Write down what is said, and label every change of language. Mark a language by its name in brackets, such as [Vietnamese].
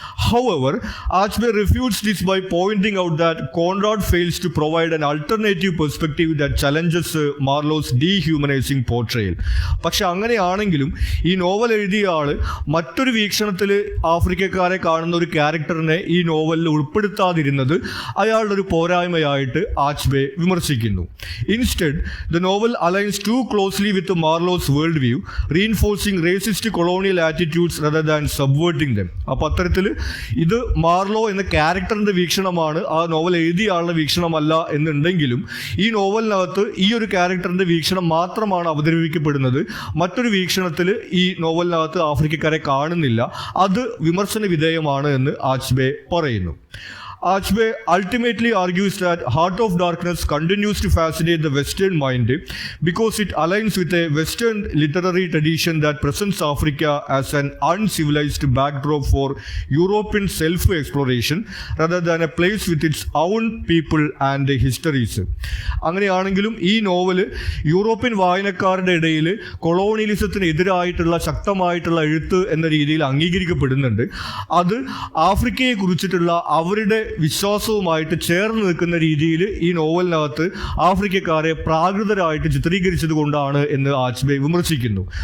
[English] However, Achbe refutes this by pointing out that Conrad fails to provide an alternative perspective that challenges Marlowe's dehumanizing portrayal. [Malayalam] പക്ഷെ അങ്ങനെയാണെങ്കിലും ഈ novel എഴുതിയ ആൾ മറ്റൊരു വീക്ഷണത്തിൽ ആഫ്രിക്കക്കാരെ കാണുന്ന ഒരു ക്യാരക്ടറിനെ ഈ നോവലിൽ ഉൾപ്പെടുത്താതിരുന്നത് അയാളുടെ ഒരു പോരായ്മയായിട്ട് ആച്ച്ബേ വിമർശിക്കുന്നു. [English] Instead the novel aligns too closely with Marlow's world view, reinforcing racist colonial attitudes rather than subverting them. [Malayalam] അപ്പോൾ അത്തരത്തിൽ ഇത് മാർലോ എന്ന ക്യാരക്ടറിൻ്റെ വീക്ഷണമാണ്, ആ നോവൽ എഴുതിയ ആളുടെ വീക്ഷണമല്ല എന്നുണ്ടെങ്കിലും ഈ നോവലിനകത്ത് ഈ ഒരു ക്യാരക്ടറിൻ്റെ വീക്ഷണം മാത്രമാണ് അവതരിപ്പിക്കപ്പെടുന്നത്. മറ്റൊരു വീക്ഷണത്തിൽ ഈ നോവലിനകത്ത് ആഫ്രിക്കക്കാരെ കാണുന്നില്ല. അത് വിമർശന വിധേയമാണ് എന്ന് ആച്ച്ബേ പറയുന്നു. [English] Achbe ultimately argues that Heart of Darkness continues to fascinate the Western mind because it aligns with a Western literary tradition that presents Africa as an uncivilized backdrop for European self-exploration rather than a place with its own people and histories. [Malayalam] അങ്ങനെയാണെങ്കിലും ഈ novel European വായനക്കാരുടെ ഇടയിൽ കൊളോണിയലിസത്തിന് എതിരായിട്ടുള്ള ശക്തമായിട്ടുള്ള എഴുത്ത് എന്ന രീതിയിൽ അംഗീകരിക്കപ്പെടുന്നുണ്ട്. അത് ആഫ്രിക്കയെ കുറിച്ചിട്ടുള്ള അവരുടെ വിശ്വാസവുമായിട്ട് ചേർന്ന് നിൽക്കുന്ന രീതിയിൽ ഈ നോവലിനകത്ത് ആഫ്രിക്കക്കാരെ പ്രാകൃതരായിട്ട് ചിത്രീകരിച്ചത് കൊണ്ടാണ് എന്ന് ആച്ച്ബേ വിമർശിക്കുന്നു.